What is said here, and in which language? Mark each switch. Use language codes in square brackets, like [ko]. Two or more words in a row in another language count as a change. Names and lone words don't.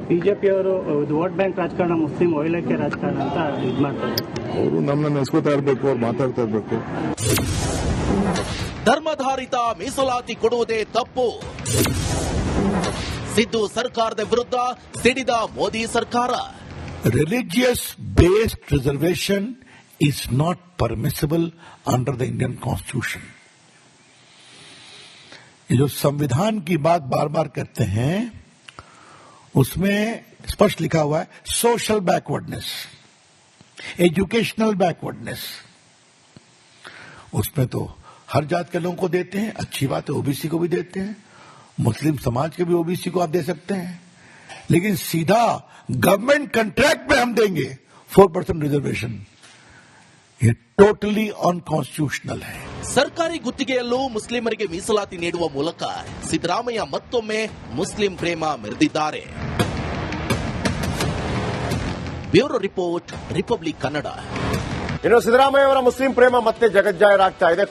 [kn] ಬಿಜೆಪಿ ಅವರು [en] vote bank [kn] ರಾಜಕಾರಣ, ಮುಸ್ಲಿಂ ಒಯ್ಲಕ್ಕೆ ರಾಜಕಾರಣ ಅಂತ ಇದು ಮಾಡ್ತಾರೆ. ಅವರು ನಮ್ಮನ್ನ ನೆನೆಸ್ಕೋತಾ ಇರಬೇಕು, ಅವ್ರು ಮಾತಾಡ್ತಾ ಇರಬೇಕು. ಧರ್ಮಾಧಾರಿತ ಮೀಸಲಾತಿ ಕೊಡುವುದೇ ತಪ್ಪು. ಸಿದ್ದು ಸರ್ಕಾರದ ವಿರುದ್ಧ ಸಿಡಿದ ಮೋದಿ ಸರ್ಕಾರ. [en] Religious based reservation is not permissible under the Indian Constitution. [hi] ये जो संविधान की बात बार बार करते हैं उसमें स्पष्ट लिखा हुआ है [en] social backwardness, educational backwardness. [hi] उसमें तो हर जात के लोगों को देते हैं. अच्छी बात है, ओबीसी को भी देते हैं. मुस्लिम समाज के भी ओबीसी को आप दे सकते हैं. लेकिन सीधा [en] government contract [hi] में हम देंगे 4% रिजर्वेशन, ये [en] totally unconstitutional [hi] है. [kn] ಸರ್ಕಾರಿ ಗುತ್ತಿಗೆಯಲ್ಲೂ ಮುಸ್ಲಿಮರಿಗೆ ಮೀಸಲಾತಿ ನೀಡುವ ಮೂಲಕ ಸಿದ್ದರಾಮಯ್ಯ ಮತ್ತೊಮ್ಮೆ ಮುಸ್ಲಿಂ ಪ್ರೇಮ ಮೆರೆದಿದ್ದಾರೆ. [en] bureau report, [kn] ರಿಪಬ್ಲಿಕ್ ಕನ್ನಡ. ಇನ್ನು ಸಿದ್ದರಾಮಯ್ಯ ಅವರ ಮುಸ್ಲಿಂ ಪ್ರೇಮ ಮತ್ತೆ ಜಗಜ್ಜಾಹೀರಾಗ್ತಾ ಇದೆ.